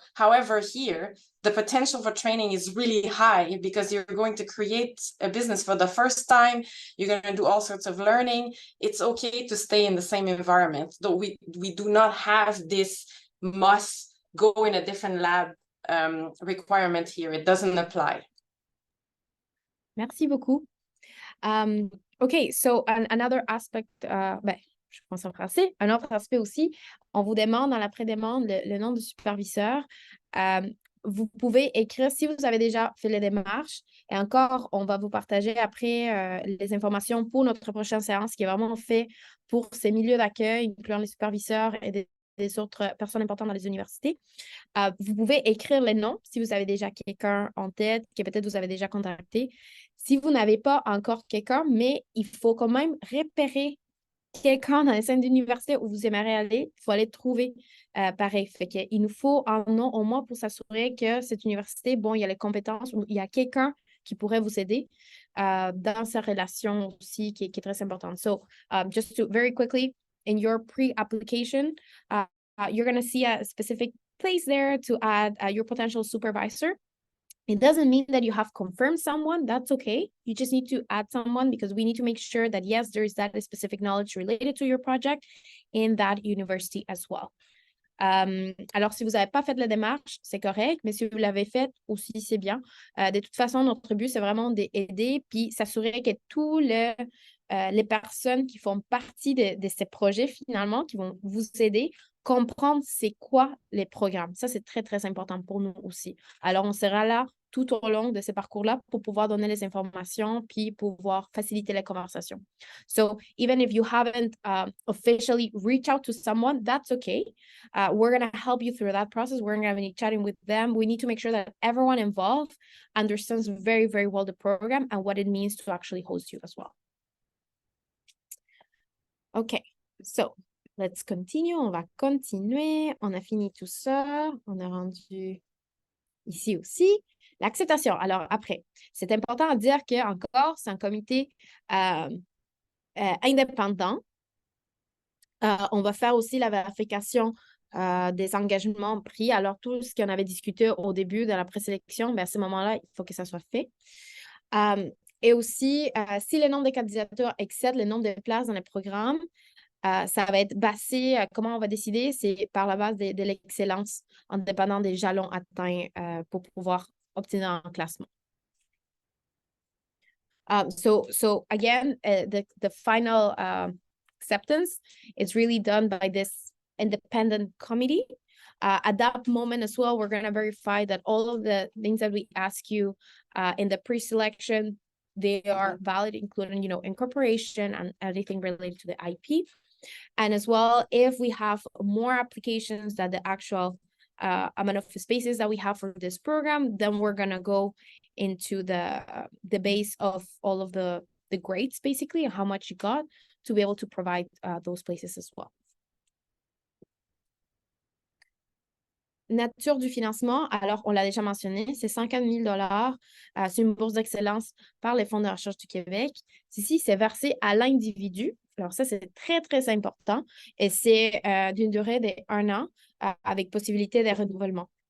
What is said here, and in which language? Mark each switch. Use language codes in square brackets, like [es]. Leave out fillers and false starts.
[en] However, here, the potential for training is really high because you're going to create a business for the first time. You're going to do all sorts of learning. It's okay to stay in the same environment, though we do not have this must go in a different lab requirement here. It doesn't apply. [fr] Merci beaucoup. [en] Okay, so another aspect, [fr] je pense en français, un autre aspect aussi, on vous demande dans la pré-demande le nom du superviseur. Vous pouvez écrire si vous avez déjà fait les démarches. Et encore, on va vous partager après les informations pour notre prochaine séance qui est vraiment fait pour ces milieux d'accueil, incluant les superviseurs et des autres personnes importantes dans les universités. Vous pouvez écrire les noms si vous avez déjà quelqu'un en tête que peut-être vous avez déjà contacté. Si vous n'avez pas encore quelqu'un, mais il faut quand même repérer quelqu'un dans les scènes d'université où vous aimeriez aller, il faut aller trouver pareil. Fait qu'il nous faut un nom au moins pour s'assurer que cette université, bon, il y a les compétences, ou il y a quelqu'un qui pourrait vous aider dans sa relation aussi qui est très importante. [en] So, just to very quickly, in your pre-application, you're going to see a specific place there to add your potential supervisor. It doesn't mean that you have confirmed someone. That's okay. You just need to add someone because we need to make sure that, yes, there is that specific knowledge related to your project in that university as well. [fr] Alors, si vous n'avez pas fait la démarche, c'est correct, mais si vous l'avez fait aussi, c'est bien. De toute façon, notre but, c'est vraiment d'aider puis s'assurer que tous les personnes qui font partie de ces projets, finalement, qui vont vous aider, comprendre c'est quoi les programmes. Ça, c'est très, très important pour nous aussi. Alors, on sera là tout au long de ces parcours-là pour pouvoir donner les informations puis pouvoir faciliter les conversations. [en] So, even if you haven't officially reached out to someone, that's okay. We're going to help you through that process. We're going to be chatting with them. We need to make sure that everyone involved understands very, very well the program and what it means to actually host you as well. Okay, so let's continue. [fr] On va continuer. On a fini tout ça. On est rendu ici aussi. L'acceptation. Alors, après, c'est important à dire qu'encore, c'est un comité indépendant. On va faire aussi la vérification des engagements pris. Alors, tout ce qu'on avait discuté au début de la présélection, à ce moment-là, il faut que ça soit fait. Et aussi, si le nombre de candidatures excède le nombre de places dans le programme, ça va être basé, comment on va décider, c'est par la base de l'excellence, en dépendant des jalons atteints pour pouvoir obtenir un classement. [en] So again, the final acceptance is really done by this independent committee. At that moment as well, we're going to verify that all of the things that we ask you in the pre-selection, they are valid, including, incorporation and everything related to the IP. And as well, if we have more applications than the actual amount of spaces that we have for this program, then we're going to go into the base of all of the grades, basically, and how much you got to be able to provide those places as well. [fr] Nature du financement, alors on l'a déjà mentionné, c'est 50 000 $. C'est une bourse d'excellence par les fonds de recherche du Québec. Ici, c'est versé à l'individu. Alors ça, c'est très, très important. Et c'est d'une durée d'1 an avec possibilité de renouvellement.